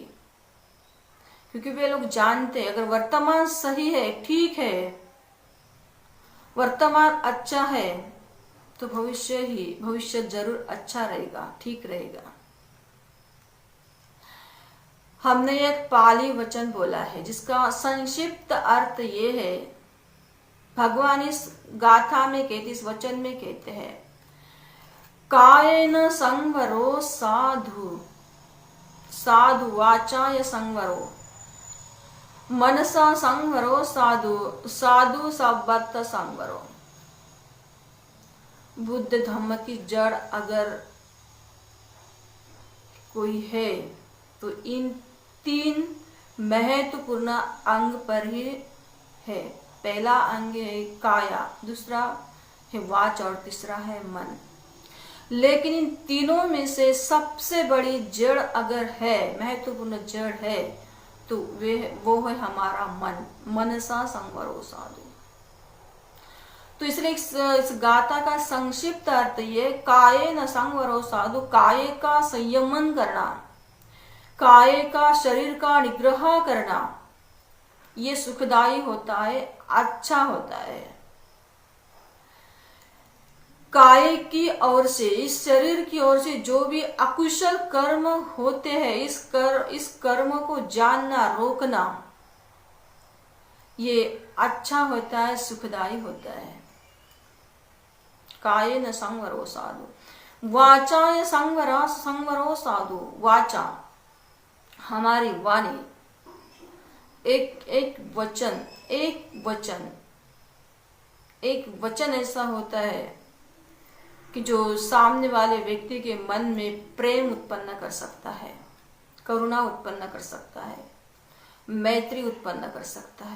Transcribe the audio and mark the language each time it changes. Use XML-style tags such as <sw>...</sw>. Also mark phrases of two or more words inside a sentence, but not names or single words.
<hi>क्योंकि वे लोग जानते हैं अगर वर्तमान सही है, ठीक है, वर्तमान अच्छा है, तो भविष्य जरूर अच्छा रहेगा, ठीक रहेगा। हमने एक पाली वचन बोला है जिसका संक्षिप्त अर्थ ये है, भगवान इस गाथा में कहते, इस वचन में कहते हैं,</hi> <pi>कायेन संवरो साधु, साधु वाचाय संवरो, मनसा संवरो साधु, साधु सब्बत संवरो।</pi> <hi>बुद्ध धम्म की जड़ अगर कोई है तो इन 3 महत्वपूर्ण अंग पर ही है। पहला अंग है काया, दूसरा है वाच और तीसरा है मन। लेकिन इन तीनों में से सबसे बड़ी जड़ अगर है, महत्वपूर्ण जड़ है, तो वो है हमारा मन।</hi> <pi>मनसा संवरो साधु।</pi> <hi>तो इसलिए इस गाथा का संक्षिप्त अर्थ ये,</hi> <pi>काये न संवरो साधु,</pi> <hi>काये का संयमन करना, काये का, शरीर का निग्रह करना, ये सुखदायी होता है, अच्छा होता है। काय की ओर से, इस शरीर की ओर से जो भी अकुशल कर्म होते हैं, इस कर्म को जानना, रोकना, ये अच्छा होता है, सुखदायी होता है।</hi> <pi>काये न संवरो साधु, वाचाय संवरो साधु।</pi> <hi>वाचा हमारी वाणी, एक वचन ऐसा होता है कि जो सामने वाले व्यक्ति के मन में प्रेम उत्पन्न कर सकता है, करुणा उत्पन्न कर सकता है, मैत्री उत्पन्न कर सकता है।</hi>